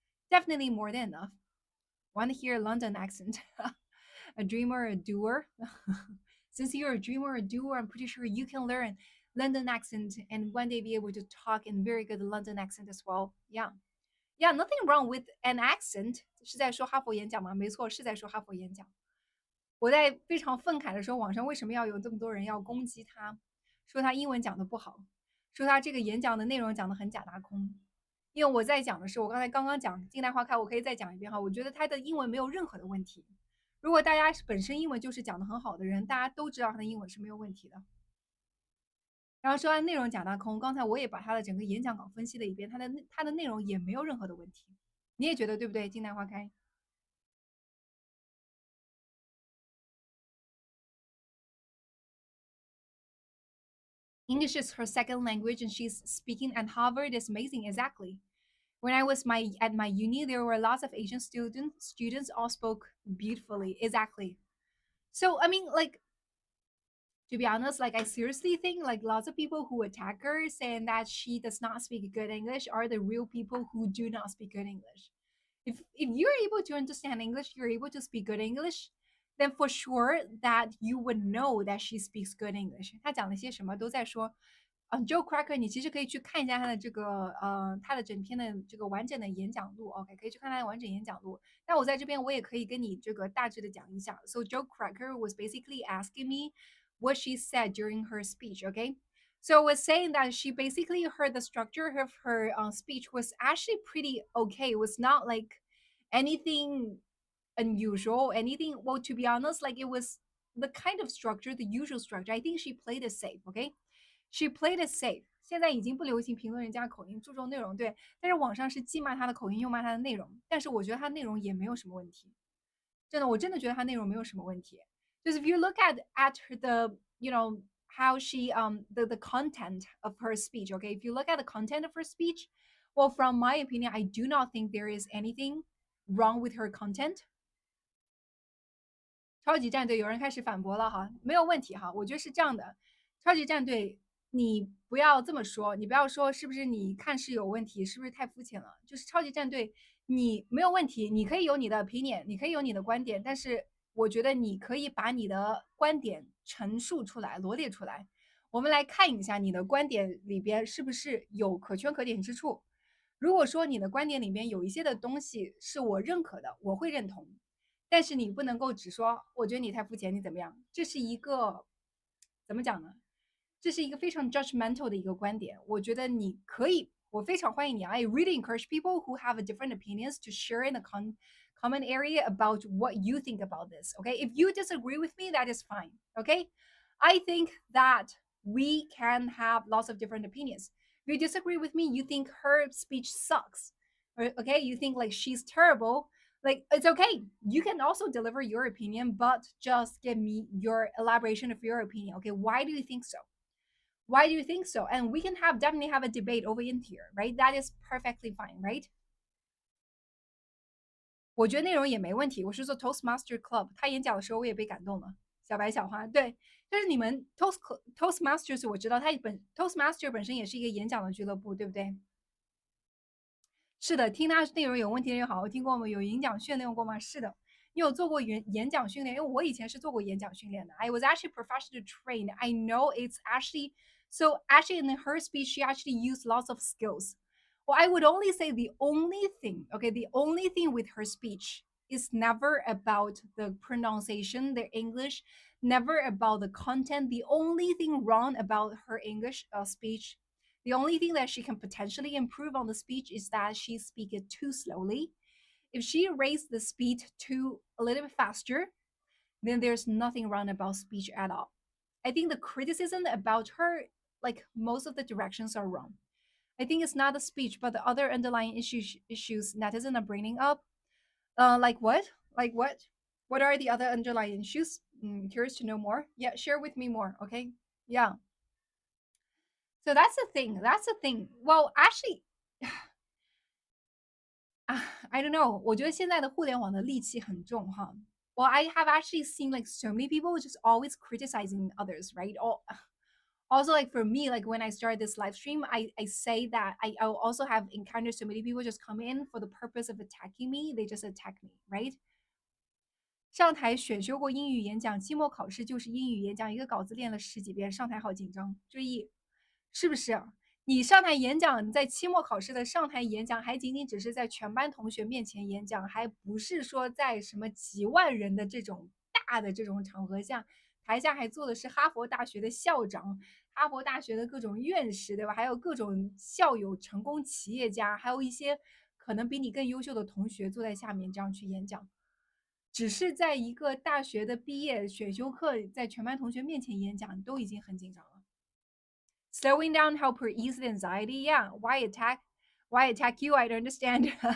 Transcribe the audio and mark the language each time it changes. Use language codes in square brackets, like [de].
[en] Definitely more than enough. Want to hear London accent? A dreamer, a doer. Since you're a dreamer, a doer, I'm pretty sure you can learn London accent and one day be able to talk in very good London accent as well. Yeah. Yeah, nothing wrong with an accent. [zh] 是在说哈佛演讲吗？没错，是在说哈佛演讲。我在非常愤慨的说，网上为什么要有这么多人要攻击他，说他英文讲的不好，说他这个演讲的内容讲的很假大空。因为我在讲的是，我刚刚讲《近代花开》，我可以再讲一遍哈。我觉得他的英文没有任何的问题。如果大家本身英文就是讲的很好的人，大家都知道他的英文是没有问题的。然后说他内容假大空，刚才我也把他的整个演讲稿分析了一遍，他的内容也没有任何的问题。你也觉得对不对？ [en] 《近代花开》English is her second language, and she's speaking at Harvard is amazing. Exactly. When I was at my uni, there were lots of Asian students all spoke beautifully. Exactly. So I mean, like to be honest, like I seriously think like lots of people who attack her saying that she does not speak good English are the real people who do not speak good English. If you're able to understand English, you're able to speak good English, then for sure that you would know that she speaks good English. [zh] 他讲了些什么都在说Joe Cracker，你其实可以去看一下他的这个他的整篇的这个完整的演讲录，OK，可以去看他的完整演讲录。那我在这边我也可以跟你这个大致的讲一下。 [en] So Joe Cracker was basically asking me what she said during her speech, okay? So was saying that she basically heard the structure of her speech was actually pretty okay. It was not like anything unusual, anything. Well, to be honest, like it was the kind of structure, the usual structure. I think she played it safe, okay? She played it safe。 [zh] 现在已经不流行评论人家口音，注重内容，对。但是网上是既骂他的口音，又骂他的内容。但是我觉得他内容也没有什么问题，真的，我真的觉得他内容没有什么问题。 [en] Just if you look at her, the how she the content of her speech, okay? If you look at the content of her speech, well, from my opinion, I do not think there is anything wrong with her content。 [zh] 超级战队有人开始反驳了哈，没有问题哈，我觉得是这样的，超级战队你不要这么说，你不要说是不是你看是有问题，是不是太肤浅了？就是超级战队，你没有问题，你可以有你的 opinion，你可以有你的观点，但是我觉得你可以把你的观点陈述出来，罗列出来。我们来看一下你的观点里边是不是有可圈可点之处。如果说你的观点里面有一些的东西是我认可的，我会认同，但是你不能够只说我觉得你太肤浅，你怎么样？这是一个怎么讲呢？这是一个非常 judgmental 的一个观点。我觉得你可以，我非常欢迎你。 [en] I really encourage people who have a different opinions to share in the comment area about what you think about this. Okay, if you disagree with me, that is fine. Okay, I think that we can have lots of different opinions. If you disagree with me, you think her speech sucks, or okay, you think like she's terrible. Like it's okay. You can also deliver your opinion, but just give me your elaboration of your opinion. Okay, why do you think so? Why do you think so? And we can have definitely have a debate over in here, right? That is perfectly fine, right? [zh] 我觉得内容也没问题。我是做 Toastmaster Club，他演讲的时候我也被感动了。小白小花，对，就是你们 Toastmasters，我知道他Toastmaster 本身也是一个演讲的俱乐部，对不对？是的，听他内容有问题的人好好听过吗？有演讲训练过吗？是的，你有做过演讲训练？因为我以前是做过演讲训练的。 [en] I was actually professionally trained. I know it's actually so. Actually, in her speech, she actually used lots of skills. Well, I would only say the only thing, okay, the only thing with her speech is never about the pronunciation, the English, never about the content. The only thing wrong about her English speech, the only thing that she can potentially improve on the speech is that she speaks it too slowly. If she raised the speed to a little bit faster, then there's nothing wrong about speech at all. I think the criticism about her, like most of the directions are wrong. I think it's not the speech, but the other underlying issues netizens are bringing up. Like what? Like what? What are the other underlying issues? Curious to know more. Yeah, share with me more. Okay. Yeah. So that's the thing. That's the thing. Well, actually, I don't know. [zh] 我觉得现在的互联网的戾气很重哈。 [en] Well, I have actually seen like so many people just always criticizing others, right? Also, like for me, like when I started this live stream, I say that I also have encountered so many people just come in for the purpose of attacking me. They just attack me, right? [zh] 上台选修过英语演讲，期末考试就是英语演讲，一个稿子练了十几遍，上台好紧张。注意，是不是？你上台演讲，你在期末考试的上台演讲，还仅仅只是在全班同学面前演讲，还不是说在什么几万人的这种大的这种场合下，台下还坐的是哈佛大学的校长、哈佛大学的各种院士，对吧？还有各种校友、成功企业家，还有一些可能比你更优秀的同学坐在下面这样去演讲。只是在一个大学的毕业选修课，在全班同学面前演讲，都已经很紧张了。 [en] Slowing down help her ease the anxiety. Yeah, why attack? Why attack you? I don't understand.